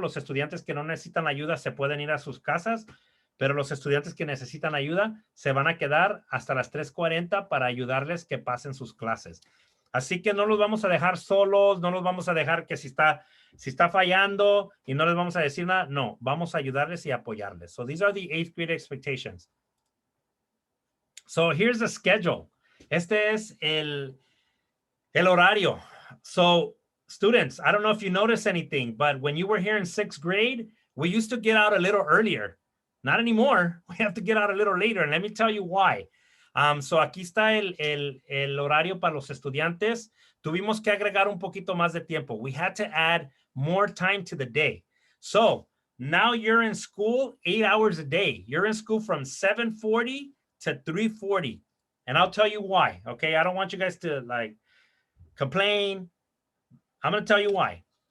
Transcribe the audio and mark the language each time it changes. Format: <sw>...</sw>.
<es>Los estudiantes que no necesitan ayuda se pueden ir a sus casas, pero los estudiantes que necesitan ayuda se van a quedar hasta las 3:40 para ayudarles que pasen sus clases. Así que no los vamos a dejar solos, no los vamos a dejar que si está fallando y no les vamos a decir nada. No, vamos a ayudarles y apoyarles.</es> <en>So these are the 8th grade expectations. So here's the schedule.</en> <es>Este es el horario.</es> <en>So students, I don't know if you noticed anything, but when you were here in 6th grade, we used to get out a little earlier. Not anymore. We have to get out a little later. And let me tell you why.</en> <es>So aquí está el horario para los estudiantes. Tuvimos que agregar un poquito más de tiempo.</es> <en>We had to add more time to the day. So now you're in school 8 hours a day. You're in school from 7:40 to 3:40. And I'll tell you why, okay? I don't want you guys to like complain. I'm going to tell you why.</en>